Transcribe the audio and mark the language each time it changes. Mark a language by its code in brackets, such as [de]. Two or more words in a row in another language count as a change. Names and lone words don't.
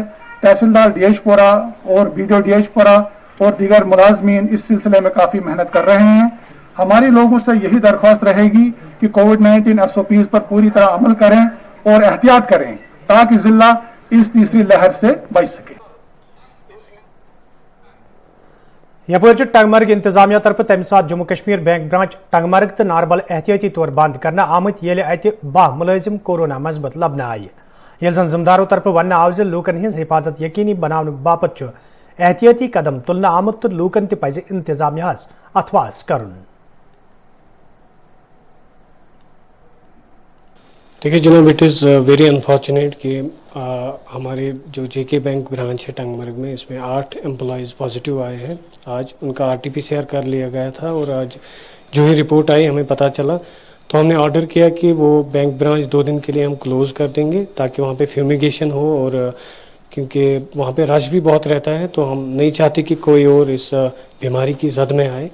[hi] तहसीलदार डियाशपोरा और BDO डियाशपोरा और दीगर मुलाजमीन इस सिलसिले में काफी मेहनत कर रहे हैं। हमारी लोगों से यही दरख्वास्त रहेगी कि कोविड-19 SOPs पर पूरी तरह अमल करें और एहतियात करें ताकि जिला इस तीसरी लहर से बच सके। [ks] यपर टंगमर्ग इंतजामिया तरफ तम सात जम्मू कश्मीर बैंक ब्रांच टंगमर्ग तो नारबल एहतियाती तौर बंद करना आमत ये अत 12 मुलाजिम कोरोना मजबत लबन आय। ये जन जिम्मेदारों तरफ वन आव लूकन हिंस हिफाजत यकीनी बनाने बापत एहतियाती कदम तुलना आमत तो लूकन तज इंतजामिया अथवास कर। [hi] देखिए जनाब, [en] it is very unfortunate [hi] कि हमारे जो JK बैंक ब्रांच है टंगमर्ग में, इसमें 8 एम्प्लॉयज़ पॉजिटिव आए हैं। आज उनका RT-PCR कर लिया गया था और आज जो ही रिपोर्ट आई हमें पता चला तो हमने ऑर्डर किया कि वो बैंक ब्रांच 2 दिन के लिए हम क्लोज़ कर देंगे ताकि वहाँ पे फ्यूमिगेशन हो और क्योंकि वहाँ पे रश भी बहुत रहता है तो हम नहीं चाहते कि कोई और इस बीमारी की जद में आए।